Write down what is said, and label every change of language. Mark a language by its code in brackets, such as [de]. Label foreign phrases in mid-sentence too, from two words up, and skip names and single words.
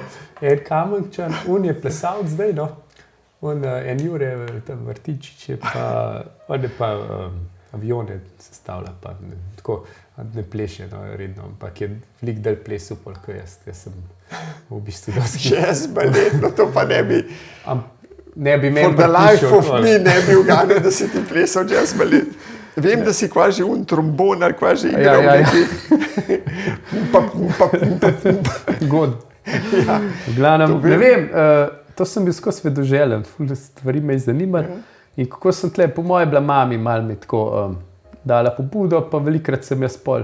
[sl] En Kamenčan, on je plesalc zdaj, no. On en Jure, tam Vrtičič je pa, on je pa avione sestavlja, pa tako ne pleše, no, redno, ampak je velik del plesal, polko jaz sem v bistvu dosti. Jazz balet, no to pa ne bi. Ne bi meni [en] for the life of me [sl] ne bi uganil, da si ti plesal jazz balet. Vem, da si kvaži trombon ali kvaži igral neki. God. V glavnem, ne vem, to sem bil skozi vedoželjen, stvari me je zanimali. In kako sem tle, po moje bila mami malo mi tako dala pobudo, pa velikrat sem jaz pol.